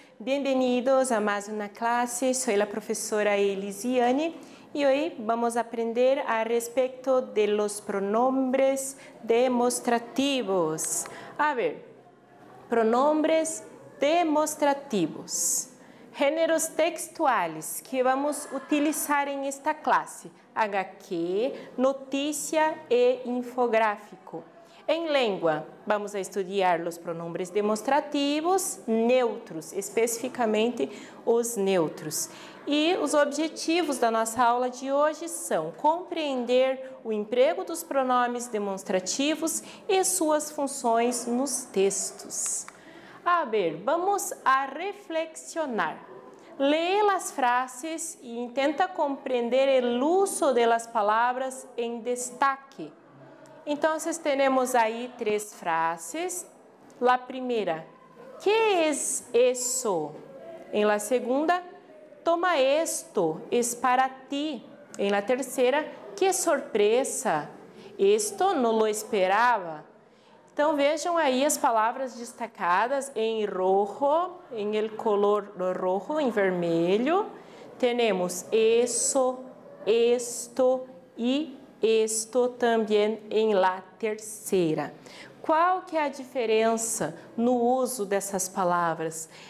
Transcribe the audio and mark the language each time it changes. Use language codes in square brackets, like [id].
[es] Bienvenidos a más una clase. Soy la profesora Elisiane y hoy vamos a aprender a respecto de los pronombres demostrativos. A ver, pronombres demostrativos. Géneros textuales que vamos a utilizar en esta clase. [pt] HQ, notícia e infográfico. Em língua, vamos a estudar os pronombres demonstrativos neutros, especificamente os neutros. E os objetivos da nossa aula de hoje são compreender o emprego dos pronomes demonstrativos e suas funções nos textos. [es] A ver, vamos a reflexionar. [pt] Lee as frases e tenta compreender o uso das palavras em destaque. Então, temos aí 3 frases. La primeira, [es] ¿qué es eso? En la segunda, toma esto, es para ti. En la tercera, qué sorpresa, esto no lo esperaba. [pt] Então, vejam aí as palavras destacadas em rojo, em el color rojo, em vermelho. Temos eso, esto e esto também em la terceira. Qual que é a diferença no uso dessas palavras?